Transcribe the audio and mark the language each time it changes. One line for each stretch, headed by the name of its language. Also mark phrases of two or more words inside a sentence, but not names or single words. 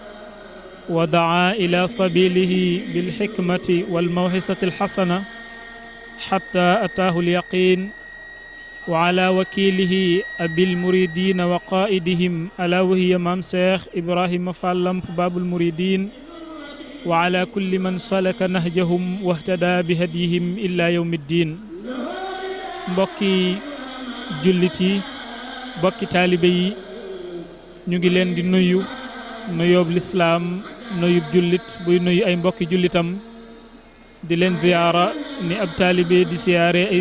Arabic: ودعا إلى سبيله بالحكمة والموعظة الحسنة حتى أتاه اليقين وعلى وكيله أبي المريدين وقائدهم ألا وهي مام شيخ إبراهيم فال لامب باب المريدين وعلى كل من سلك نهجهم واهتدى بهديهم إلى يوم الدين
Wolof: mbokki jullit yi mbokki taalibe yi ñu ngi leen di nuyu nuyoob lislaam nuyub jullit buy nuyu ay mbokki jullitam di leen ziyaara ni ab taalibe di siyaare ay